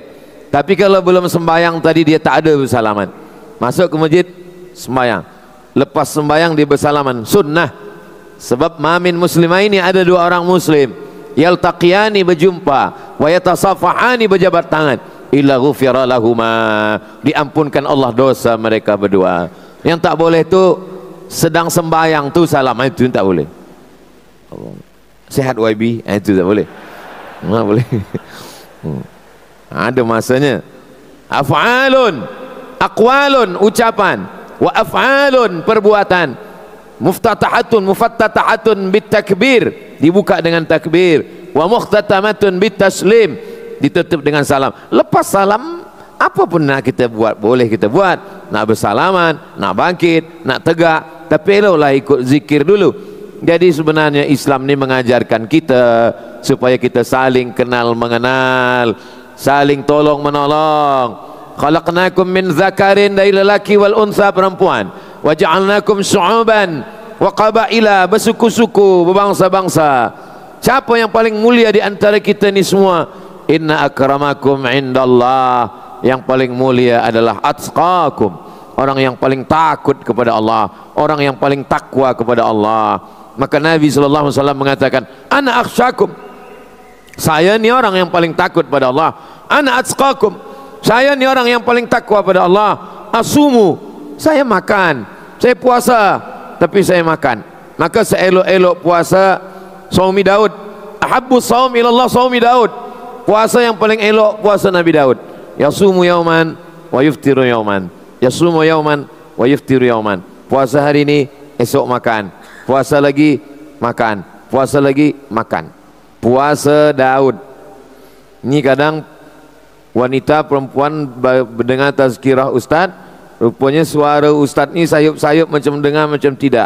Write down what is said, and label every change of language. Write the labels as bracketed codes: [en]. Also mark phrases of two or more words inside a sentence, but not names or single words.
[ms] Tapi kalau belum sembahyang tadi dia tak ada bersalaman, masuk ke masjid sembahyang, lepas sembahyang dia bersalaman, sunnah. Sebab [ar] ما من مسلمين, [ms] ada dua orang muslim, yaltaqiyani, berjumpa, [ar] ويتصافحان, [ms] berjabat tangan, [ar] إلا غفر لهما, [ms] diampunkan Allah dosa mereka berdua. Yang tak boleh tu sedang sembahyang tu salam, itu tak boleh. Sehat YB, itu tak boleh. Tak boleh. Ada masanya. [ar] أفعال، أقوال, ucapan, وأفعال, perbuatan, مفتتحة، مفتتحة بالتكبير, [ms] dibuka dengan takbir, [ar] ومختتمة بالتسليم, [ms] ditutup dengan salam. Lepas salam, apapun nak kita buat, boleh kita buat. Nak bersalaman, nak bangkit, nak tegak, tapi eloklah ikut zikir dulu. Jadi sebenarnya Islam ni mengajarkan kita supaya kita saling kenal mengenal, saling tolong menolong. [ar] خلقناكم من ذكر, [ms] dari lelaki, [ar] والأنثى, [ms] perempuan, [ar] وجعلناكم شعوبا وقبائل, [ms] bersuku-suku, berbangsa-bangsa. Siapa yang paling mulia di antara kita ni semua? [ar] إن أكرمكم عند الله, [ms] yang paling mulia adalah atqakum, orang yang paling takut kepada Allah, orang yang paling takwa kepada Allah. Maka Nabi [ar] صلى الله عليه وسلم [ms] mengatakan, [ar] أنا أخشاكم, [ms] saya ni orang yang paling takut pada Allah. [ar] أنا أتقاكم, [ms] saya ni orang yang paling takwa pada Allah. Asumu, saya makan, saya puasa, tapi saya makan. Maka seelok-elok puasa [ar] صوم داود, أحب الصوم إلى الله صوم داود, [ms] puasa yang paling elok puasa Nabi Daud. [ar] يصوم يوما ويفطر يوما، يصوم يوما ويفطر يوما. [ms] Puasa hari ini, esok makan, puasa lagi makan, puasa lagi makan. Puasa Daud. Ini kadang wanita perempuan mendengar tazkirah ustaz, rupanya suara ustaz ni sayup-sayup, macam dengar macam tidak.